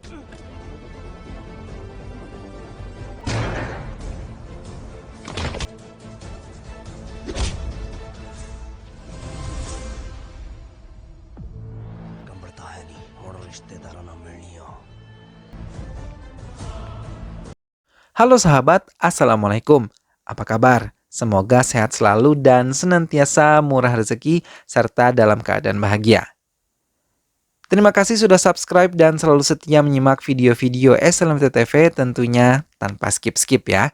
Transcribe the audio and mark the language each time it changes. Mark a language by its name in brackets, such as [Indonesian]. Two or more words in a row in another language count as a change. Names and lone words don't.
[Indonesian] कंबड़ता है नहीं और रिश्तेदारों ना मिलनी हो। Halo sahabat, Assalamualaikum. Apa kabar? Semoga sehat selalu dan senantiasa murah rezeki serta dalam keadaan bahagia. Terima kasih sudah subscribe dan selalu setia menyimak video-video SLMT TV tentunya tanpa skip-skip ya.